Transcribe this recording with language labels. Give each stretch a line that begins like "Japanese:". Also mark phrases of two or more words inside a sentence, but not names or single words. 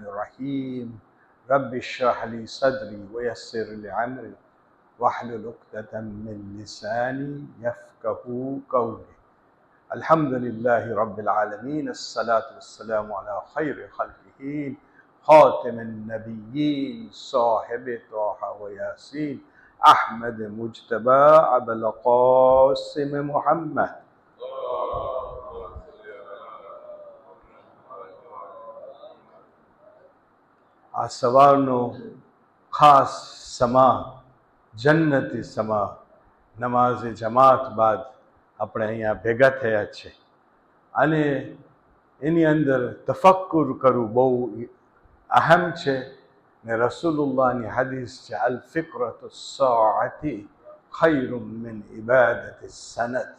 Arabic: الرحيم رب اشرح لي صدري ويسر لي أمري واحلل عقدة من لساني يفقهوا قولي الحمد لله رب العالمين الصلاة والسلام على خير خلقه خاتم النبيين صاحب طه وياسين أحمد مجتبى أبو القاسم محمد.
Gujarati: આ સવારનો ખાસ સમા જન્નતી સમા નમાઝે જમાત બાદ આપણે અહીંયા ભેગા થયા છે અને એની અંદર તફક્કુર કરવું બહુ અહમ છે ને રસૂલુલ્લાહની હદીસ છે
Arabic: الفكرة ساعة خير من عبادة سنة.